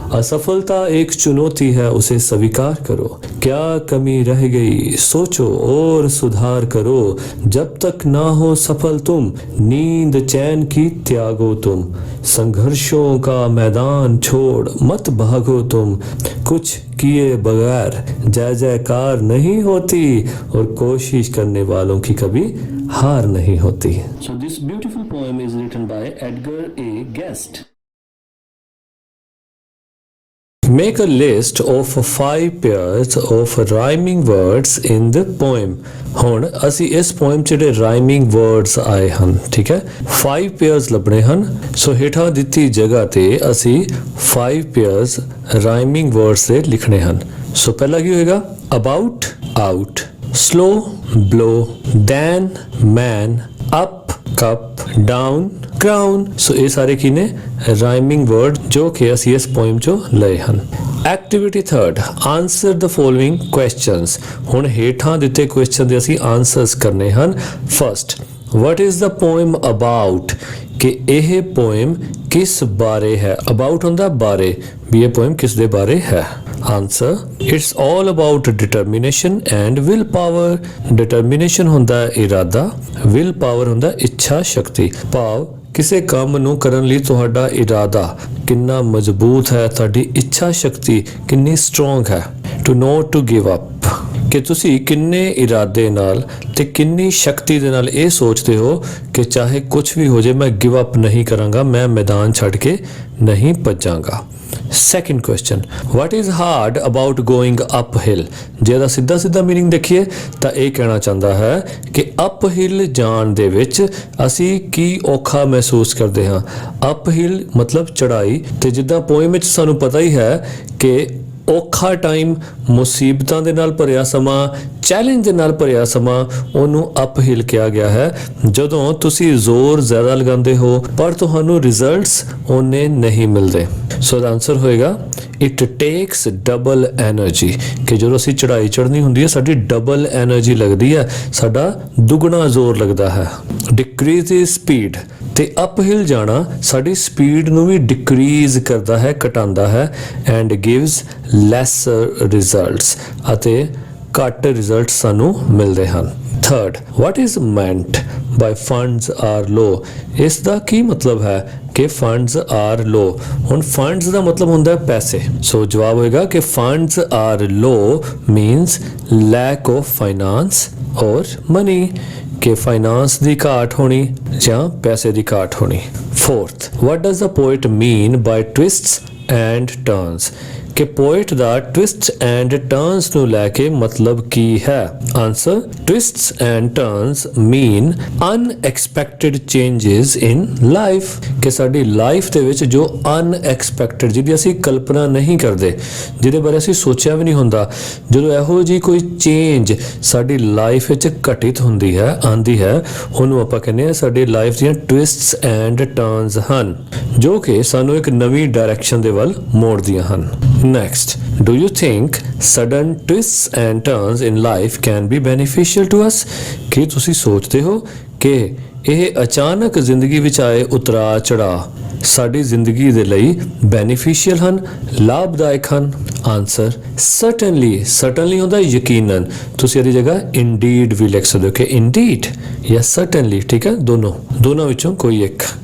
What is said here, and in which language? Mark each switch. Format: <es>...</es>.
<hi>असफलता एक चुनौती है, उसे स्वीकार करो, क्या कमी रह गई सोचो और सुधार करो, जब तक ना हो सफल तुम नींद चैन की त्यागो तुम, संघर्षों का मैदान छोड़ मत भागो तुम, कुछ किए बगैर जय जयकार नहीं होती और कोशिश करने वालों की कभी हार नहीं होती।</hi> <en>So this beautiful poem is written by Edgar A. Guest. Make a list of 5 pairs of rhyming words in the poem.</en> <pa>ਹੁਣ ਅਸੀਂ ਇਸ poem 'ਚ ਜਿਹੜੇ rhyming words ਆਏ ਹਨ, ਠੀਕ ਹੈ, 5 pairs ਲੱਭਣੇ ਹਨ। ਸੋ ਹੇਠਾਂ ਦਿੱਤੀ ਜਗ੍ਹਾ ਤੇ ਅਸੀਂ 5 pairs rhyming words ਦੇ ਲਿਖਣੇ ਹਨ। ਸੋ ਪਹਿਲਾ ਕੀ ਹੋਏਗਾ?</pa> <en>about, out, slow, blow, dan, man, up, cup, down, crown।</en> <pa>ਸੋ ਇਹ ਸਾਰੇ ਕੀ ਨੇ? ਰਾਈਮਿੰਗ ਵਰਡ ਜੋ ਕਿ ਅਸੀਂ ਇਸ ਪੋਇਮ ਚੋਂ ਲਏ ਹਨ।</pa> <en>Activity 3rd, answer the following questions.</en> <pa>ਹੁਣ ਹੇਠਾਂ ਦਿੱਤੇ ਕੁਐਸਚਨ ਦੇ ਅਸੀਂ ਆਨਸਰਸ ਕਰਨੇ ਹਨ।</pa> <en>First, what is the poem about?</en> <pa>ਕਿ ਇਹ ਪੋਇਮ ਕਿਸ ਬਾਰੇ ਹੈ? about ਹੁੰਦਾ ਬਾਰੇ, ਵੀ ਇਹ ਪੋਇਮ ਕਿਸ ਦੇ ਬਾਰੇ ਹੈ।</pa> <en>answer, it's all about determination and willpower।</en> <pa>determination ਹੁੰਦਾ ਇਰਾਦਾ, will power ਹੁੰਦਾ ਇੱਛਾ ਸ਼ਕਤੀ। ਭਾਵ ਕਿਸੇ ਕੰਮ ਨੂੰ ਕਰਨ ਲਈ ਤੁਹਾਡਾ ਇਰਾਦਾ ਕਿੰਨਾ ਮਜ਼ਬੂਤ ਹੈ, ਤੁਹਾਡੀ ਇੱਛਾ ਸ਼ਕਤੀ ਕਿੰਨੀ ਸਟਰੋਂਗ ਹੈ।</pa> <en>to not to give up,</en> <pa>ਕਿ ਤੁਸੀਂ ਕਿੰਨੇ ਇਰਾਦੇ ਨਾਲ ਤੇ ਕਿੰਨੀ ਸ਼ਕਤੀ ਦੇ ਨਾਲ ਇਹ ਸੋਚਦੇ ਹੋ ਕਿ ਚਾਹੇ ਕੁਝ ਵੀ ਹੋ ਜਾਏ ਮੈਂ ਗਿਵ ਅਪ ਨਹੀਂ ਕਰਾਂਗਾ, ਮੈਂ ਮੈਦਾਨ ਛੱਡ ਕੇ ਨਹੀਂ ਭੱਜਾਂਗਾ।</pa> <en>Second question, what is hard about going uphill?</en> <pa>ਜੇ ਇਹਦਾ ਸਿੱਧਾ ਸਿੱਧਾ ਮੀਨਿੰਗ ਦੇਖੀਏ ਤਾਂ ਇਹ ਕਹਿਣਾ ਚਾਹੁੰਦਾ ਹੈ ਕਿ uphill ਜਾਣ ਦੇ ਵਿੱਚ ਅਸੀਂ ਕੀ ਔਖਾ ਮਹਿਸੂਸ ਕਰਦੇ ਹਾਂ। uphill ਮਤਲਬ ਚੜਾਈ, ਤੇ ਜਿੱਦਾਂ ਪੋਇਮ ਵਿੱਚ ਸਾਨੂੰ ਪਤਾ ਹੀ ਹੈ ਕਿ ਔਖਾ ਟਾਈਮ, ਮੁਸੀਬਤਾਂ ਦੇ ਨਾਲ ਭਰਿਆ ਸਮਾਂ, ਚੈਲੰਜ ਦੇ ਨਾਲ ਭਰਿਆ ਸਮਾਂ, ਉਹਨੂੰ ਅਪਹਿਲ ਕਿਹਾ ਗਿਆ ਹੈ। ਜਦੋਂ ਤੁਸੀਂ ਜ਼ੋਰ ਜ਼ਿਆਦਾ ਲਗਾਉਂਦੇ ਹੋ ਪਰ ਤੁਹਾਨੂੰ ਰਿਜ਼ਲਟਸ ਉਹਨੇ ਨਹੀਂ ਮਿਲਦੇ। ਸੋ ਦਾ ਆਨਸਰ ਹੋਏਗਾ</pa> <en>it takes double energy,</en> <pa>ਕਿ ਜਦੋਂ ਅਸੀਂ ਚੜਾਈ ਚੜ੍ਹਨੀ ਹੁੰਦੀ ਹੈ ਸਾਡੀ ਡਬਲ ਐਨਰਜੀ ਲੱਗਦੀ ਹੈ, ਸਾਡਾ ਦੁੱਗਣਾ ਜ਼ੋਰ ਲੱਗਦਾ ਹੈ।</pa> <en>decreases speed,</en> <pa>ਤੇ ਅਪਹਿਲ ਜਾਣਾ ਸਾਡੀ ਸਪੀਡ ਨੂੰ ਵੀ ਡਿਕਰੀਜ਼ ਕਰਦਾ ਹੈ, ਘਟਾਉਂਦਾ ਹੈ।</pa> <en>and gives lesser results,</en> <pa>ਅਤੇ ਘੱਟ ਰਿਜ਼ਲਟ ਸਾਨੂੰ ਮਿਲਦੇ ਹਨ।</pa> <en>Third, what is meant by funds are low?</en> <pa>ਇਸ ਦਾ ਕੀ ਮਤਲਬ ਹੈ ਕਿ</pa> <en>funds are low?</en> <pa>ਹੁਣ funds ਦਾ ਮਤਲਬ ਹੁੰਦਾ ਹੈ ਪੈਸੇ। ਸੋ ਜਵਾਬ ਹੋਏਗਾ ਕਿ</pa> <en>funds are low means lack of finance or money,</en> <pa>ਕਿ ਫਾਈਨਾਂਸ ਦੀ ਘਾਟ ਹੋਣੀ ਜਾਂ ਪੈਸੇ ਦੀ ਘਾਟ ਹੋਣੀ।</pa> <en>Fourth, what does the poet mean by twists and turns?</en> <pa>ਕਿ ਪੋਇਟ ਦਾ</pa> <en>twists and turns</en> <pa>ਨੂੰ ਲੈ ਕੇ ਮਤਲਬ ਕੀ ਹੈ? Answer,</pa> <en>twists and turns mean unexpected changes in life,</en> <pa>ਕਿ ਸਾਡੀ ਲਾਈਫ ਦੇ ਵਿੱਚ ਜੋ ਅਨਐਕਸਪੈਕਟਡ, ਜਿਹਦੀ ਅਸੀਂ ਕਲਪਨਾ ਨਹੀਂ ਕਰਦੇ, ਜਿਹਦੇ ਬਾਰੇ ਅਸੀਂ ਸੋਚਿਆ ਵੀ ਨਹੀਂ ਹੁੰਦਾ, ਜਦੋਂ ਇਹੋ ਜਿਹੀ ਕੋਈ ਚੇਂਜ ਸਾਡੀ ਲਾਈਫ ਵਿੱਚ ਘਟਿਤ ਹੁੰਦੀ ਹੈ, ਆਉਂਦੀ ਹੈ, ਉਹਨੂੰ ਆਪਾਂ ਕਹਿੰਦੇ ਹਾਂ ਸਾਡੀ ਲਾਈਫ ਦੀਆਂ ਟਵਿਸਟਸ ਐਂਡ ਟਰਨਸ ਹਨ, ਜੋ ਕਿ ਸਾਨੂੰ ਇੱਕ ਨਵੀਂ ਡਾਇਰੈਕਸ਼ਨ ਦੇ ਵੱਲ ਮੋੜਦੀਆਂ ਹਨ।</pa> <en>Next, do you think sudden twists and turns in life can be beneficial to us?</en> <pa>ਕੀ ਤੁਸੀਂ ਸੋਚਦੇ ਹੋ ਕਿ ਇਹ ਅਚਾਨਕ ਜ਼ਿੰਦਗੀ ਵਿੱਚ ਆਏ ਉਤਰਾਅ ਚੜਾਅ ਸਾਡੀ ਜ਼ਿੰਦਗੀ ਦੇ ਲਈ ਬੈਨੀਫੀਸ਼ੀਅਲ ਹਨ, ਲਾਭਦਾਇਕ ਹਨ? Answer, certainly. ਸਰਟਨਲੀ ਹੁੰਦਾ ਯਕੀਨਨ, ਤੁਸੀਂ ਇਹਦੀ ਜਗ੍ਹਾ ਇੰਡੀਡ ਵੀ ਲਿਖ ਸਕਦੇ ਹੋ ਕਿ ਇੰਡੀਡ ਜਾਂ ਸਰਟਨਲੀ, ਠੀਕ ਹੈ, ਦੋਨਾਂ ਵਿੱਚੋਂ ਕੋਈ ਇੱਕ।</pa>